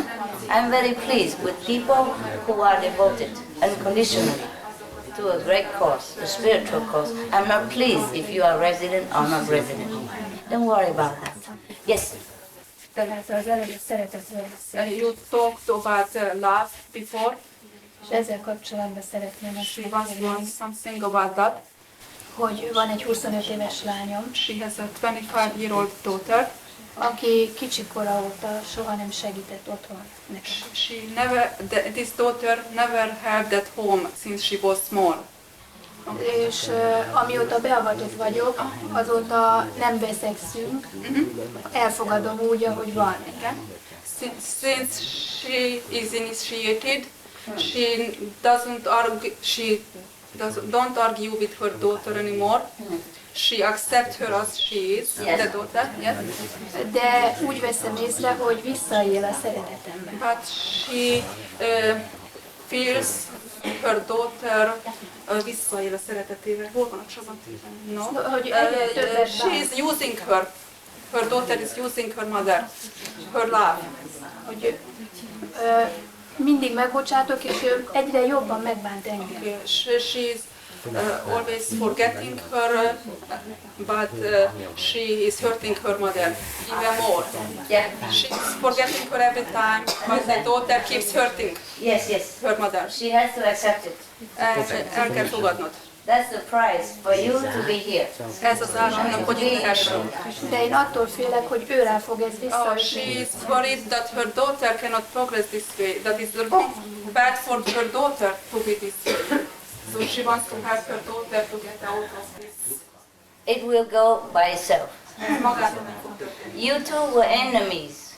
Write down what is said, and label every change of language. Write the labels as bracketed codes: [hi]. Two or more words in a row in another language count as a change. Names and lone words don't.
[en] I'm very pleased with people who are devoted unconditionally to a great cause, a spiritual cause. I'm not pleased if you are resident or not resident. Don't worry about that. Yes. You talked about love before. [hu] És ezzel kapcsolatban szeretném [en] She was doing something about that. [hu] Hogy van egy 25 éves lányom. [en] She has a 25-year-old daughter. [hu] Aki kicsikora óta soha nem segített otthon nekem. [en] This daughter never helped at home since she was small. [hu] És amióta beavatott vagyok, azóta nem veszekszünk, elfogadom úgy, ahogy van. [en] Since she is initiated, she don't argue with her daughter anymore. She accepts her as she is, the daughter. Yes. [hu] De úgy veszem észre, hogy visszaél a szeretetemben. [en] But she feels her daughter [hu] visszaél a szeretetével. Hol van a csapat? [en] No. She is using her. Her daughter is using her mother. Her love. [hu] Hogy mindig megbocsátok, és ő egyre jobban megbánt engem. [en] She is always forgetting her, but she is hurting her mother even more. Yeah. She is forgetting her every time, but the daughter keeps hurting yes. her mother. She has to accept it. [hu] El kell fogadnod. [en] That's the price for you to be here. [hu] Ez az ára annak, hogy itt lehessünk. De én attól félek, hogy őrá fog ez visszaütni. [en] She is worried that her daughter cannot progress this way. That is bad for her daughter to be this way. So she wants to help her daughter to get out of this. It will go by itself. You two were enemies.